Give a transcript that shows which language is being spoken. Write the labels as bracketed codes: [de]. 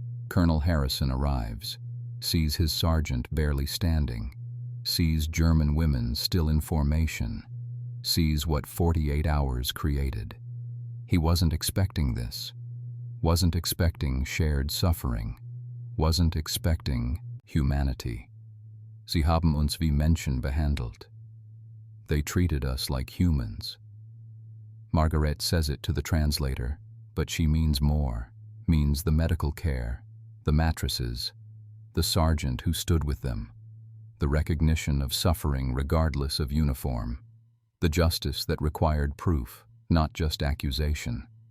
[en] Colonel Harrison arrives, sees his sergeant barely standing, sees German women still in formation, sees what 48 hours created. He wasn't expecting this, wasn't expecting shared suffering, wasn't expecting humanity. [de] Sie haben uns wie Menschen behandelt. [en] They treated us like humans. Margaret says it to the translator, but she means more, means the medical care, the mattresses, the sergeant who stood with them, the recognition of suffering regardless of uniform, the justice that required proof, not just accusation.